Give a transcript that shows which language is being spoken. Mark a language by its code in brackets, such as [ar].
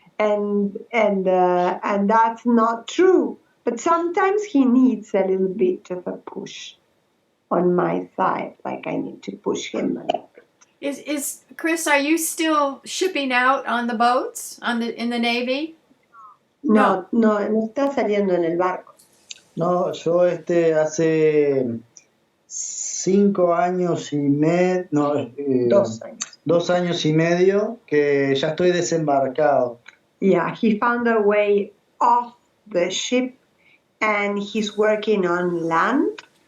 [en] And that's not true. But sometimes he needs a little bit of a push on my side, like I need to push him a little. Is Chris, are you still shipping out on the boats in the Navy? [es] No, no está saliendo en el barco. No, yo hace 5 años y medio, no, 2 años. 2 años y medio que ya estoy desembarcado. [en] Yeah, he found a way off the ship and he's working on land.